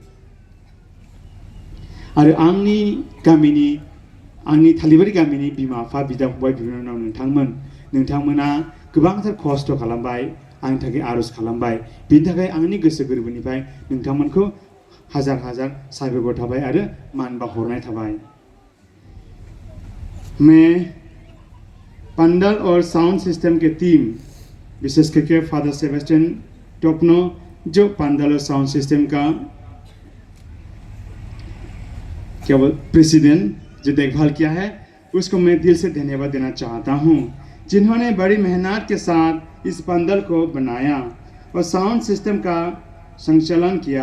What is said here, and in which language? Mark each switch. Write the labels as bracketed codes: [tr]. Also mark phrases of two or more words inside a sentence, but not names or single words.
[brx] आरो आंनि थालिबारि गामिनि बिमा बिफा बिदा फंबाय बिनानाव नोंथांमोना गोबांथार खस्थ' खालामबाय, आंनि थाखाय आरज खालामबाय। बिनि थाखाय आंनि गोसो गोरबोनिफ्राय नोंथांमोनखौ हाजार साबायखर थाबाय आरो मान बावहरनाय थाबाय। [hi] मैं पंडाल और [en] sound system [hi] के टीम, विशेष करके फादर सेबेस्टियन टोपनो जो पंडाल और [en] sound system [hi] का प्रेसिडेंट जो देखभाल किया है, उसको मैं दिल से धन्यवाद देना चाहता हूँ, जिन्होंने बड़ी मेहनत के साथ इस पंडाल को बनाया और [en] sound system [hi] का संचालन किया।